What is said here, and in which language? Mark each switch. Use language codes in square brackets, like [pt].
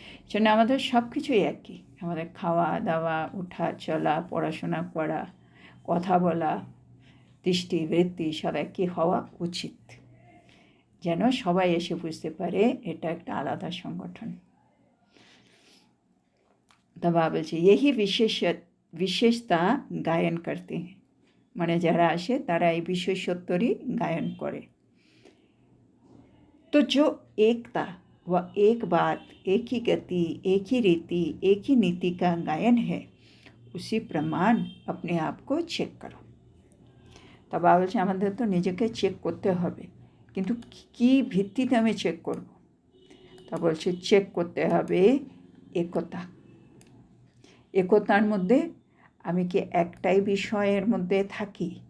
[bn] সেজন্য আমাদের সব কিছুই একই, আমাদের খাওয়া দাওয়া, ওঠা চলা, পড়াশোনা করা, কথা বলা, দৃষ্টি বৃত্তি সব একই হওয়া উচিত, যেন সবাই এসে বুঝতে পারে এটা একটা আলাদা সংগঠন। তো বাবা বলছে [hi] यही विशेषता गायन करते हैं, [bn] মানে যারা আসে তারা এই বিশেষত্বরই গায়ন করে। [hi] तो जो एकता व एक बात, एक ही गति, एक ही रीति, एक ही नीति का गायन है, उसी प्रमाण अपने आप को चेक करो। [bn] তা বাবা বলছে আমাদের তো নিজেকে চেক করতে হবে, কিন্তু কি ভিত্তিতে আমি চেক করব? তা বলছে চেক করতে হবে একতা। একতার মধ্যে আমি কি একটাই বিষয়ের মধ্যে থাকি?